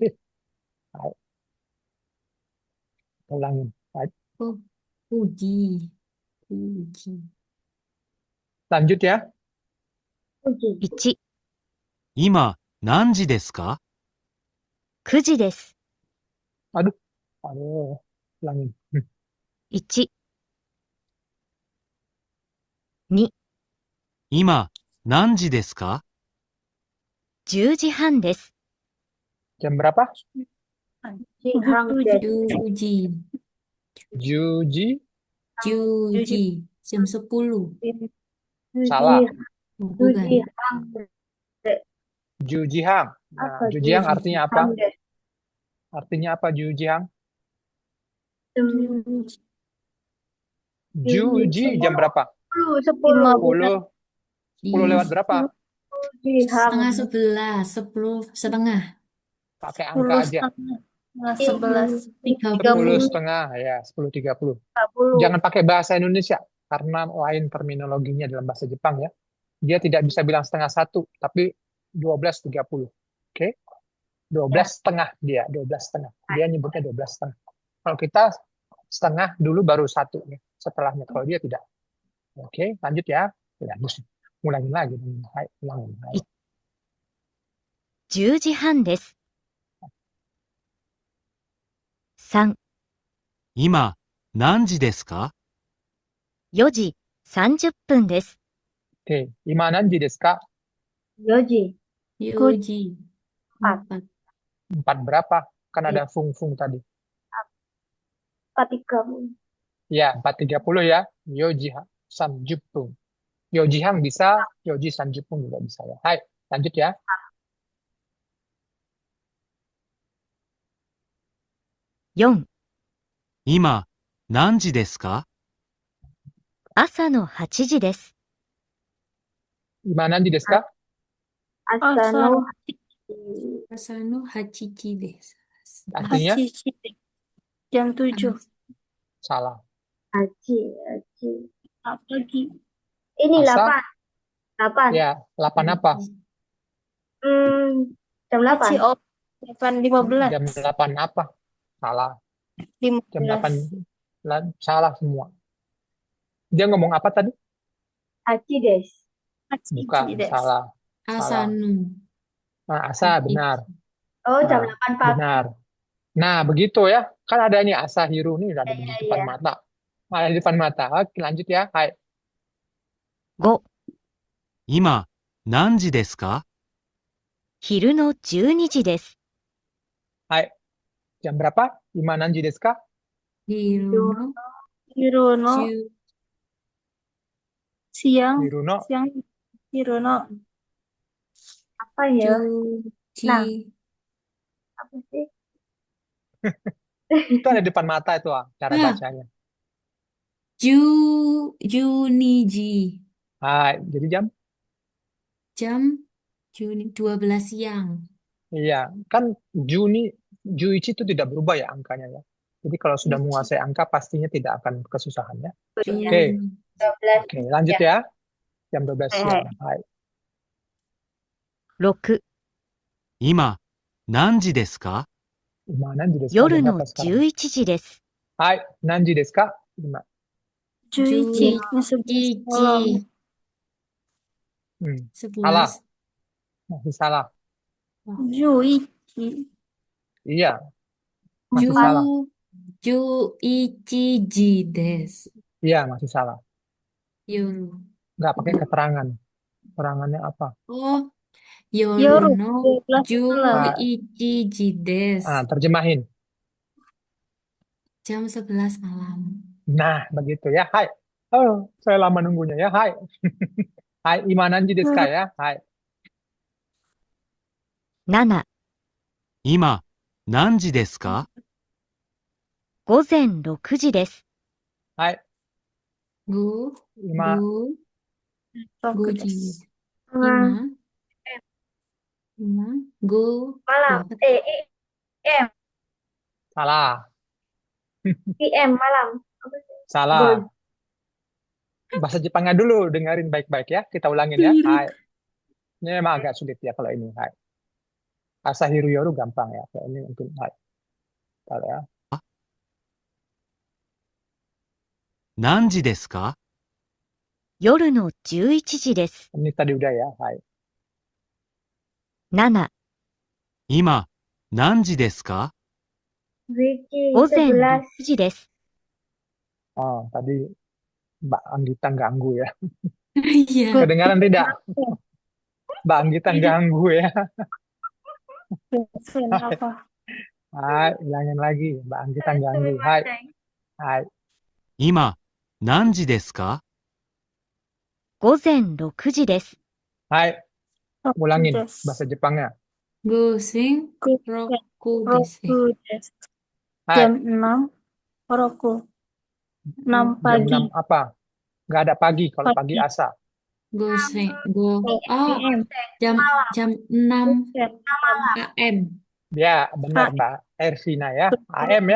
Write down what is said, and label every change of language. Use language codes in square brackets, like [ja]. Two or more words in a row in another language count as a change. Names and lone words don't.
[id] Hai. Ulangin. Hai. Oh. Fuji. Fuji. Lanjut ya. Fuji. [ja] 1、今何時ですか 9時です。 [id] Aduh. Ulangin. [ja] 1、2、今何時ですか 10時半です。 [id] Jam berapa? [ja] 時半です. Juji. Juji. Juji. [id] Jam 10. Salah. Oh, bukan. [ja] Jihang Jujihang. Nah, [id] Apa [ja] Jujihang Juji? [id] artinya apa? [ja] desu. [id] Artinya apa Jujihang? Jam Juji jam berapa? 10. 10 lewat berapa? Setengah Jihang 11. 10 setengah. Pakai angka aja. 11. 10 setengah ya, 10.30. 30. Jangan pakai bahasa Indonesia karena lain terminologinya dalam bahasa Jepang ya. Dia tidak bisa bilang setengah 1, tapi 12.30. Oke? 12 setengah dia, 12 setengah. Dia nyebutnya 12 setengah. Kalau kita setengah dulu baru 1 ya, setelahnya. Kalau dia tidak. Oke, lanjut ya. Ya, mesti ulangin lagi. Hai, ulangin. Hai. [ja] 10 時半です。3、今、何時ですか？ 4時30分です。 [id] Oke, [ja] 今何時ですか? Yoji. Yoji. [id] Empat. 4 berapa? Kan Iya. ada fung-fung tadi. 4.30. Ya, 4.30 ya. [ja] 四時三十分. 四時半 [id] bisa, [ja] 四時三十分 [id] juga bisa ya. Hai, lanjut ya. [ja] 4、今、何時ですか？朝の8時です。今何時ですか? Asano 朝の八時です. [id] Artinya Jam 7 salah. [ja] Haji. [id] pagi. Ini Asa? 8. Ya, 8 apa? Jam 8. [ja] 八時 8.15. [id] Jam 8 apa? Salah. Jam 8 15. salah semua. Dia ngomong apa tadi? [ja] 八時です. [id] Bukan, [ja] desu. [id] salah. [ja] Asano. [id] Nah, asa benar. Oh, jam Nah, 8 pagi. benar. Nah, begitu ya. Kan ada ini Asahiru nih udah ada di depan Iya. mata. Ada di depan mata. Oke, lanjut ya. Hai. [ja] 5、今、何時ですか？昼の12時です。 [id] Hai. Jam berapa? [ja] 今何時ですか? Hirono. Hirono. Ju. [id] Siang. [ja] Hiruno. Hirono. [id] Apa ya? Nah. [ja] Juji. [id] Apa sih? Itu ada di depan mata itu cara Ah. bacanya. [ja] Juniji. [id] Hai. Jadi Jam Juni 12 siang. iya, kan Juichi itu tidak berubah ya angkanya ya. Jadi kalau sudah menguasai angka pastinya tidak akan kesusahan ya. Oke. 12. Oke, lanjut ya. Jam 12 siang. Hai. [ja] 6、今、何時ですか？今何時ですか? 夜 [id] Jam [ja] の [id] berapa sekarang? [ja] 11 時です。はい。何時ですか？今. [id] Juichi. 11 malam. Salah. 11. Masih salah. [ja] Juichi. [id] Iya. Masih salah. [ja] 十一時です. [id] Iya, masih salah. [ja] Yoru. [id] Nggak pakai keterangan. Keterangannya apa? Oh, [ja] Yoru. 夜の [id] 12 malam. [ja] 十一時です. [id] Terjemahin. Jam 11 malam. Nah, begitu ya. Hai. Oh, saya lama nunggunya ya. Hai. Hai, [ja] 今何時ですか ya. [id] Hai. [ja] 7、今、何時ですか？午前6時です。 [id] Hai. [ja] Go. Ima. Go. Roku Goji. desu. 今。午. [id] Malam. PM. Salah. PM malam. Apa sih? Salah. Bahasa Jepangnya dulu. Dengerin baik-baik ya. Kita ulangin ya. Hai. Ini memang agak sulit ya kalau ini. Hai. Asahiru Yoru gampang ya. Kalau ini mungkin hai. Bentar ya. [ja] 何時ですか？夜の11時です。 [id] Ini tadi udah ya. Hai. [ja] 7、今、何時ですか？ [id] Ricky [ja] 午前 [id] 11. [ja] 6時です。 [id] Oh, tadi Mbak Anggita ganggu ya. Iya. Kedengaran tidak? Mbak Anggita ganggu ya. Apa? Hai, ulangin lagi. Mbak Anggita ganggu. Hai. Hai. [ja] 今、何時ですか？午前6時です。 [id] Hai. Ulangin [ja] desu. [id] bahasa Jepangnya. [ja] 午前六時です. 六です. [id] Hai. Jam 6. Roku. 6 Jam pagi. 6 apa? Nggak ada pagi. Kalau pagi Pagi. [ja] asa. 午前。Oh, [id] PM. jam 6 AM. Ya, benar Mbak Ervina ya. AM ya.